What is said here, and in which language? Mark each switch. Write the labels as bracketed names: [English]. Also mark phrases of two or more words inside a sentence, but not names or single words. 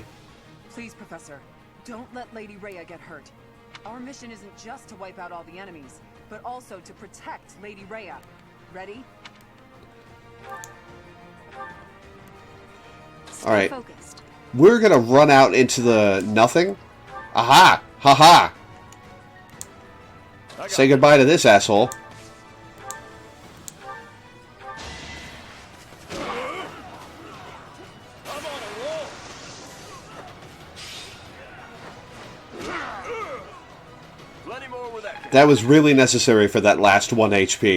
[English] Please, Professor, don't let Lady Rhea get hurt. Our mission isn't just to wipe out all the enemies, but also to protect Lady Rhea. Ready? Alright. We're gonna run out into the nothing. Aha! Ha-ha! Say goodbye to this asshole. That was really necessary for that last 1 HP.